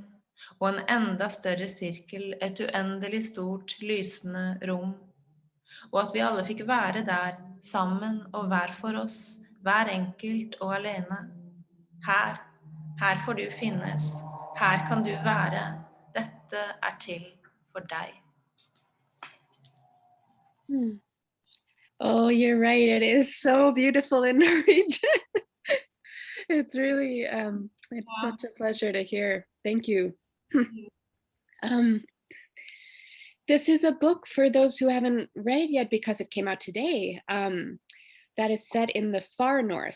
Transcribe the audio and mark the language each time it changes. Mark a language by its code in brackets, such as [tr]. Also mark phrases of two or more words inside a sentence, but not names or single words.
[no] Og en enda større sirkel, et uendelig stort, lysende rom. Og at vi alle fikk være der, sammen og hver for oss, hver enkelt og alene. Her får du finnes, her kan du være, dette er til for deg. [en] Oh, you're right, it is so beautiful in Norwegian. It's really, it's such a pleasure to hear. Thank you. This is a book, for those who haven't read it yet because it came out today, that is set in the far north.